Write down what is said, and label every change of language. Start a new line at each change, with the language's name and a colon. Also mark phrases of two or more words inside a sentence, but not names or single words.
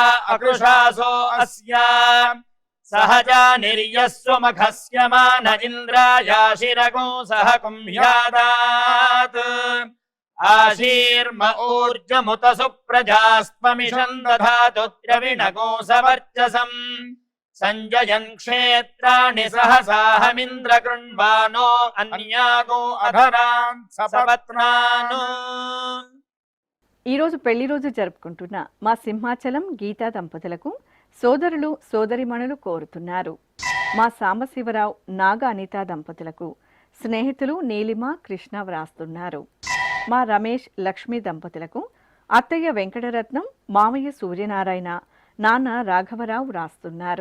Sanskrit: अकृशासो अस्या सहजा निर्यस्वमखस्य मान इन्द्रायाशिरगो सह कुम्ह्यादात् आशीर्म ऊर्जमुत सुप्रजास्त्वमिषम् दधातु द्रविणगो सवर्चसम् संजयन् क्षेत्राणि सहसाहमिन्द्र कृण्वानो अन्यागो अधरान् सपत्नान्।
Telugu: ఈ రోజు పెళ్లి రోజు జరుపుకుంటున్న మా సింహాచలం గీతా దంపతులకు సోదరులు సోదరిమణులు కోరుతున్నారు. మా సాంబశివరావు నాగ అనిత దంపతులకు స్నేహితులు నీలిమ కృష్ణ వ్రాస్తున్నారు. మా రమేష్ లక్ష్మీ దంపతులకు అత్తయ్య వెంకటరత్నం మామయ్య సూర్యనారాయణ నాన్న రాఘవరావు వ్రాస్తున్నారు.